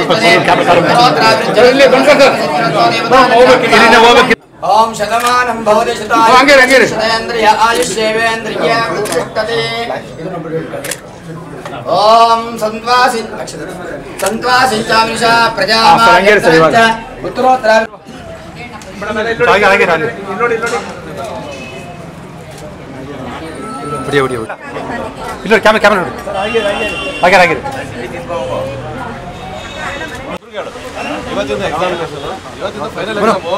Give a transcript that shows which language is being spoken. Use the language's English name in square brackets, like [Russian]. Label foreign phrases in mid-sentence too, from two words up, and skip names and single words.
[Sanskrit] ओम शतमानं भवति शतायु पुरुषशतेन्द्रिय आयुष्येवेन्द्रिय प्रतिष्ठते। ओम संत्वासिंचामिषा प्रजामायच्च उत्तरोत्तरा [Kannada] ಇಲ್ಲ ಕ್ಯಾಮರಾ ನೋಡಿ ಹಾಗೆ ಇವತ್ತಿಂದ ಎಕ್ಸಾಮಿನೇಷನ್, ಇವತ್ತಿಂದ [English] final exam.